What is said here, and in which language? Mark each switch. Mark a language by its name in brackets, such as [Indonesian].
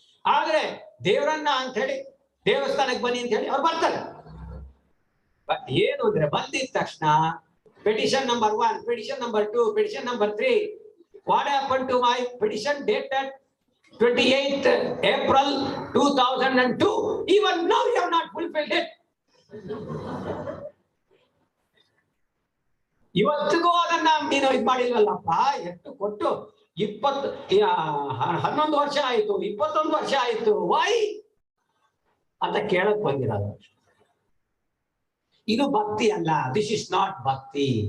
[Kannada] ಆದ್ರೆ ದೇವರನ್ನ ಅಂತ ಹೇಳಿ, ದೇವಸ್ಥಾನಕ್ಕೆ ಬನ್ನಿ ಅಂತ ಹೇಳಿ ಅವ್ರು ಬರ್ತಾರೆ. ಏನು ಅಂದ್ರೆ ಬಂದಿದ ತಕ್ಷಣ petition number 1, petition number 2, petition number 3. [English] What happen to my petition dated 28th April 2002? Even now you have not fulfilled it. [Kannada] ಇವತ್ತಿಗೂ ಅದನ್ನ ನೀನು ಇದು ಮಾಡಿಲ್ವಲ್ಲಪ್ಪ. ಎಷ್ಟು ಕೊಟ್ಟು 11 ವರ್ಷ ಆಯ್ತು, 21 ವರ್ಷ ಆಯ್ತು, ವೈ ಅಂತ ಕೇಳಕ್ ಬಂದಿರೋದು. ಇದು ಭಕ್ತಿ ಅಲ್ಲ. [English] This is not bhakti.